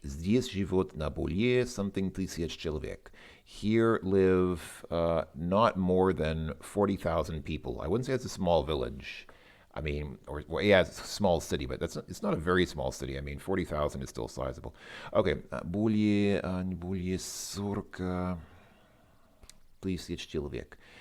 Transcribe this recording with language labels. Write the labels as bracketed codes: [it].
[ru] Здесь живет на более [en] something [ru] тысяч человек. [en] Here live not more than 40,000 people. I wouldn't say it's a small village. I mean, or well, yeah, it's a small city, but it's not a very small city. I mean, 40,000 is still sizable. Okay, [ru] более 40 тысяч человек.